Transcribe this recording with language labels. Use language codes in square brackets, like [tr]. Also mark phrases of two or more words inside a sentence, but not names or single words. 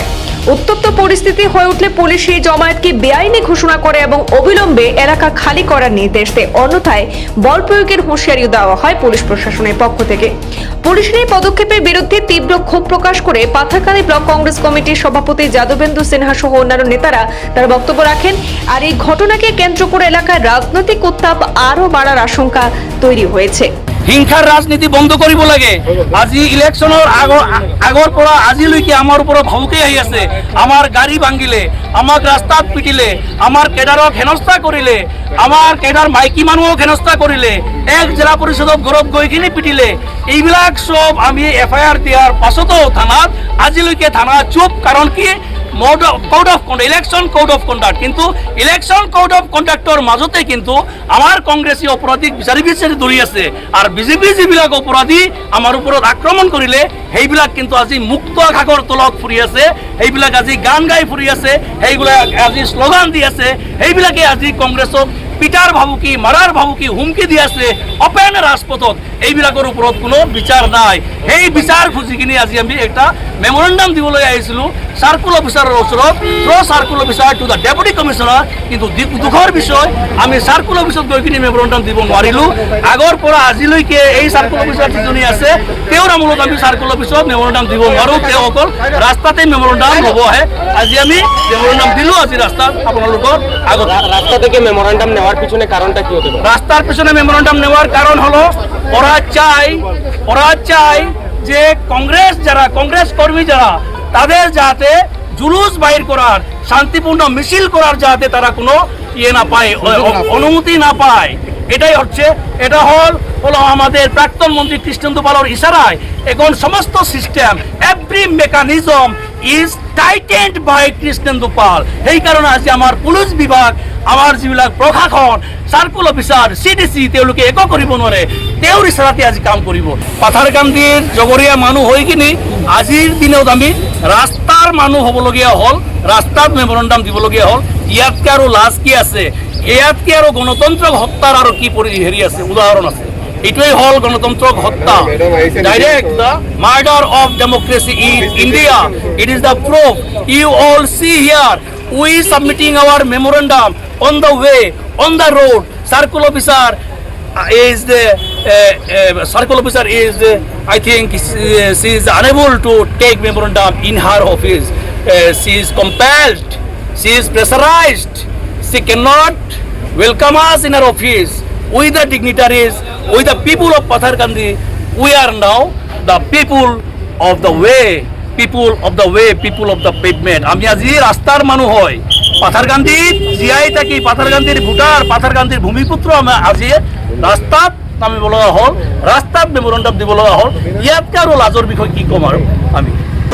[bn] উত্তপ্ত পরিস্থিতি হয়ে উঠলে পুলিশ এই জমায়েতকে বেআইনি ঘোষণা করে এবং অবিলম্বে এলাকা খালি করার নির্দেশ দেয়, অন্যথায় বল প্রয়োগের হুঁশিয়ারিও দেওয়া হয় পুলিশ প্রশাসনের পক্ষ থেকে। পুলিশের এই পদক্ষেপের বিরুদ্ধে তীব্র ক্ষোভ প্রকাশ করে পাথারকান্দি ব্লক কংগ্রেস কমিটির সভাপতি যাদবেন্দু সিনহা সহ অন্যান্য নেতারা তারা বক্তব্য রাখেন। আর এই ঘটনাকে কেন্দ্র করে এলাকায় রাজনৈতিক উত্তাপ আরো বাড়ার আশঙ্কা তৈরি হয়েছে। [as] হিংসাৰ ৰাজনীতি বন্ধ কৰিব লাগে। আজি ইলেকশ্যনৰ আগৰ পৰা আজিলৈকে আমাৰ ওপৰত ভাবুকি আহি আছে। আমাৰ গাড়ী ভাঙিলে, আমাক ৰাস্তাত পিটিলে, আমাৰ কেডাৰক হেনস্থা কৰিলে, আমাৰ কেডাৰ মাইকী মানুহক হেনস্থা কৰিলে, এক জিলা পৰিষদক ঘৰত গৈ কিনে পিটিলে। এইবিলাক চব আমি এফআইআৰ দিয়াৰ পাছতো থানাত আজিলৈকে থানা চুপ। কাৰণ কি? [en] code of conduct, election code of conduct, [as] কিন্তু [en] election code of conduct [as] মাজতে কিন্তু আমার কংগ্রেসী অপরাধীক বিচাৰি দৌৰি আছে, আর বিজেপি যিবিলাক অপরাধী আমার উপৰত আক্রমণ কৰিলে সেইবিলাক কিন্তু আজি মুক্ত আকাশৰ তলত ফুৰি আছে, সেইবিলাক আজি গান গাই ফুৰি আছে, সেইবিলাক আজি স্লোগান দি আছে, সেইবিলাকে আজি কংগ্ৰেছক পিটাৰ ভাবুকি, মাৰাৰ ভাবুকি, হুমকি দি আছে অপেন ৰাজপথত। এইবিলাকৰ ওপৰত কোনো বিচাৰ নাই। সেই বিচাৰ খুঁজি কিনে আজি আমি একটা মেমৰেণ্ডাম দিবলৈ আহিছিলোঁ [en] circle officer [as] ওচৰত [en] through circle officer to the deputy commissioner, [as] কিন্তু দুখৰ বিষয় আমি [en] circle office [as] গৈ কিনে মেমোরেন্ডাম দিব নোৱাৰিলোঁ। আগৰ পৰা আজিলৈকে এই [en] circle officer [as] যিজনী আছে তেওঁৰ আমোলত আমি [en] circle office [as] মেমোরেন্ডাম দিব নোৱাৰোঁ। তেওঁ অকল ৰাস্তাতে মেমোরেন্ডাম ল'ব আহে। আজি আমি মেমোরেন্ডাম দিলোঁ আজি রাস্তাত আপোনালোকৰ আগত। [bn] রাস্তা থেকে মেমোরেন্ডাম নেওয়ার পিছনে কারণটা কি হতে পারে? রাস্তার পিছনে মেমোরেন্ডাম নেওয়ার কারণ হলো ওরা চাই যে কংগ্রেস কর্মী যারা তাদের যাতে জুলুস বাইর করার, শান্তিপূর্ণ মিছিল করার যাতে তারা কোনো না পায়, অনুমতি না পায়। এটা হলো আমাদের প্রাক্তন মন্ত্রী কৃষ্ণেন্দু পালের ইশারায় এখন সমস্ত সিস্টেম, [en] every mechanism is tightened by Krishnendu Pal. [as] সেই কারণে আজি আমার পুলিশ বিভাগ, আমার যিবিলাক প্রশাসন, [en] circle officer, [as] CDC তেওঁলোকে একো কৰিব নোৱাৰে। তেওঁৰ ইশাৰাতে আজি কাম কৰিব। পাথাৰকান্দিৰ জগৰীয়া মানুহ হৈ কিনি আজিৰ দিনত আমি ৰাস্তাৰ মানুহ হ'বলগীয়া হ'ল, ৰাস্তাত মেমোরেন্ডাম দিবলগীয়া হ'ল। ইয়াতকৈ আৰু লাজ কি আছে? ইয়াতকৈ আৰু গণতন্ত্ৰক হত্যাৰ আৰু কি হেৰি আছে, উদাহৰণ আছে? এটাই হল গণতন্ত্রক হত্যা, [en] direct the murder of democracy in India. it is the proof. you all see here we submitting our memorandum on the way, on the road. circle officer is the circle officer is I think she is unable to take memorandum in her office. She is compelled, she is pressurized, she cannot welcome us in her office. We the dignitaries, we the people of Patharkandi, we are now the people of the way, people of the way, people of the pavement. [as] আমি আজি রাস্তার মানুষ হয়, পাথারকান্দিত জীয়াই থাকি পাথারকান্দির ভোটার, পাথারকান্দির ভূমিপুত্র আমি আজি রাস্তাত নামিব লগা হ'ল, রাস্তাত মেমোরেন্ডাম দিব লগা হ'ল। ইয়াতকৈ আৰু লাজৰ বিষয় কি ক'ম আৰু আমি।